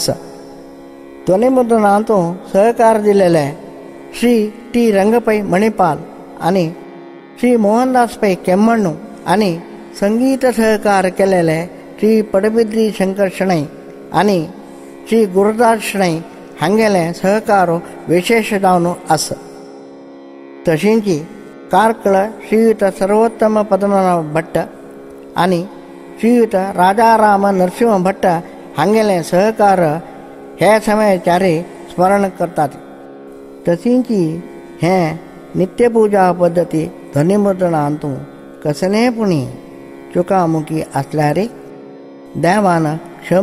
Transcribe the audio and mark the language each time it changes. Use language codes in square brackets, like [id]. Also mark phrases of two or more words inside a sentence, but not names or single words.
[kok] ध्वनिमुद्रणांतू सहकार दिलेले श्री टी रंगपै मणिपाल आणि श्री मोहनदास पै केम्मण्णू आणि संगीत सहकार केलेले श्री पडबिद्री शंकर शणै आणि श्री गुरुदास शणै हांगेले सहकार विशेष जावन आस। तशींची कार्कळ श्रीयुत सर्वोत्तम पद्मनाभ भट्ट आणि श्रीयुत राजाराम नरसिंह भट्ट हांगेले सहकार हे समयाचारी स्मरण करतात। तशींची हे नित्यपूजा पद्धती ध्वनिमुद्रणांतू कसलेपुणी चुकामुकी असल्यारी देवान क्षम